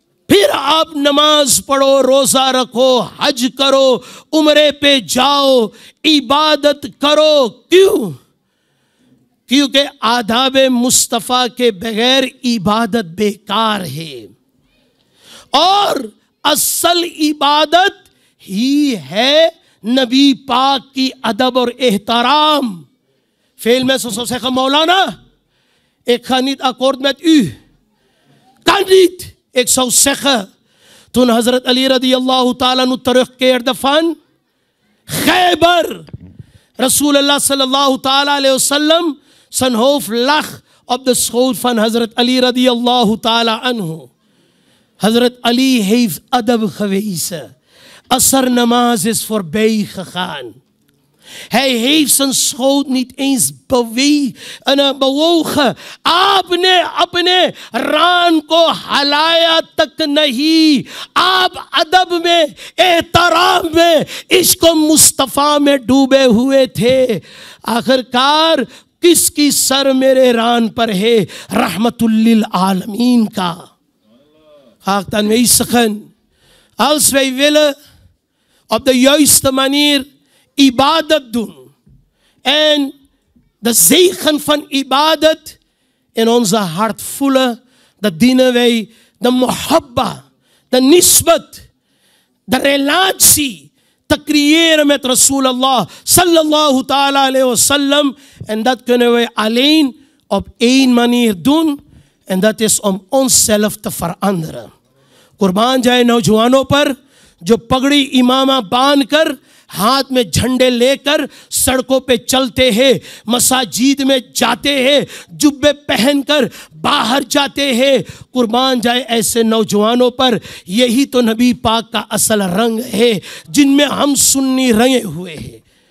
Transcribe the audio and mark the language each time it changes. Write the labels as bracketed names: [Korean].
[Hindi] फिर आप नमाज पढ़ो, रोज़ा रखो, हज करो, उम्रे पे जाओ, इबादत करो। क्यों? क्योंकि आदाब मुस्तफ़ा के बगैर इबादत बेकार है। और असल इबादत ही है नबी पाक की अदब और एहतराम. [Dutch] Veel mensen zou zeggen, Maulana, ik ga niet akkoord met u. Kan niet. Ik zou zeggen, toen Hazrat Ali radiyallahu ta'ala nu terugkeerde van Khaybar, Rasulullah sallallahu ta'ala alayhi wa sallam, zijn hoofd lag op de schoot van Hazrat Ali radiyallahu ta'ala anhu. Hazrat Ali heeft adab gewezen. Asar namaz is voorbij gegaan. Hij heeft zijn schoot niet eens bewogen. [Hindi] आपने रान को हलाया तक नहीं. आप अदब में, एहतराम में, इश्क मुस्तफ़ा में डूबे हुए थे. आखिरकार किसकी सर मेरे रान पर है? रहमतुल्लिल आलमीन का. [Dutch] Haaktan wij zeggen, als wij willen op de juiste manier ibadat doen en de zegen van ibadat in onze hart voelen, dat dienen wij de muhabba, de nisbat, de relatie te creëren met Rasulullah sallallahu ta'ala alayhi wa sallam. En dat kunnen wij alleen op één manier doen, en dat is om onszelf te veranderen. [Hindi] कुर्बान जाए नौजवानों पर जो पगड़ी इमामा बांध कर हाथ में झंडे लेकर सड़कों पे चलते हैं, मसाजिद में जाते हैं, जुब्बे पहनकर बाहर जाते हैं, कुर्बान जाए ऐसे नौजवानों पर। यही तो नबी पाक का असल रंग है जिनमें हम सुन्नी रंगे हुए हैं।